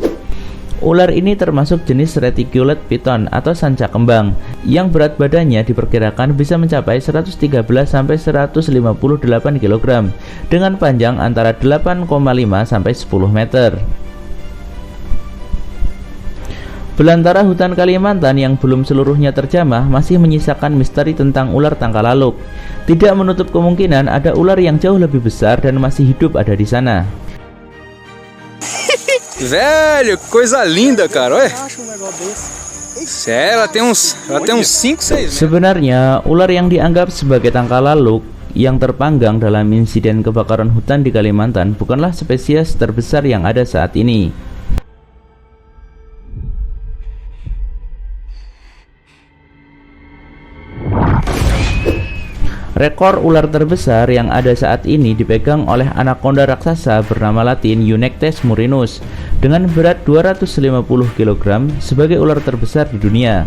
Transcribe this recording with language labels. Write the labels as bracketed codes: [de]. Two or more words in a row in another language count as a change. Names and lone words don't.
[id] Ular ini termasuk jenis [en] Reticulate Python [id] atau sanca kembang, yang berat badannya diperkirakan bisa mencapai 113-158 kg, dengan panjang antara 8,5 sampai 10 meter. Belantara hutan Kalimantan yang belum seluruhnya terjamah masih menyisakan misteri tentang ular Tangkalaluk. Tidak menutup kemungkinan ada ular yang jauh lebih besar dan masih hidup ada di sana. [pt] Velho, coisa linda, cara. Olha. Ela tem uns 5, 6 metros. [id] Sebenarnya, ular yang dianggap sebagai Tangkalaluk yang terpanggang dalam insiden kebakaran hutan di Kalimantan bukanlah spesies terbesar yang ada saat ini. Rekor ular terbesar yang ada saat ini dipegang oleh anaconda raksasa bernama latin Eunectes murinus dengan berat 250 kg sebagai ular terbesar di dunia.